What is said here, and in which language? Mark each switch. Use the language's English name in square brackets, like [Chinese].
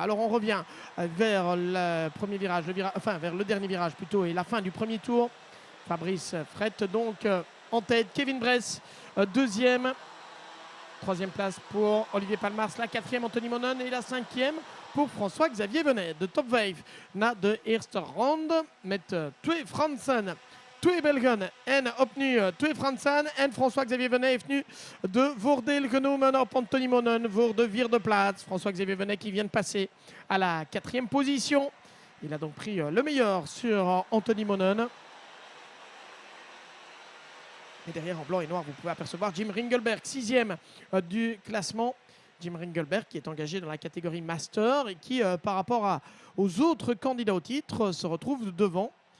[French] Alors on revient vers le premier virage, vers le dernier virage plutôt, et la fin du premier tour. Fabrice Fret donc en tête, Kevin Bryce deuxième. Troisième place pour Olivier Palmars, la quatrième Anthony Monen et la cinquième pour François-Xavier Venet. [Dutch] De top 5 na de eerste ronde met twee Fransen, twee Belgen en opnieuw twee Fransen. En François-Xavier Venet [French] est venu [Dutch] de voordeel genomen op Anthony Monen voor de vierde plaats. [French] François-Xavier Venet qui vient de passer à la quatrième position. Il a donc pris le meilleur sur Anthony Monen. Et derrière, en blanc et noir, vous pouvez apercevoir Jim Ringelberg, sixième du classement. Jim Ringelberg qui est engagé dans la catégorie Master et qui, par rapport aux autres candidats au titre, se retrouve devant.